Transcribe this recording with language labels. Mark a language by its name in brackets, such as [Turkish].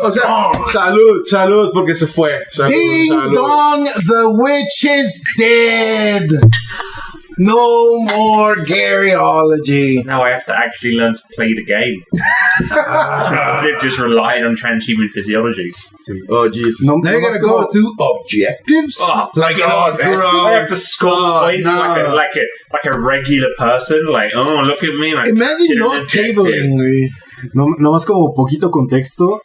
[Spanish] O sea, salud, porque se fue. [English] Ding dong, the witch is dead. No more Garyology. Now I have to actually learn to play the game. They're just relying on transhuman physiology. Oh, jeez. No, Now you're gonna go through objectives. Oh, like God, bro. I have to score points like a regular person. Like, oh, look at me. Like, Imagine not tabling. [Spanish] No más como poquito contexto.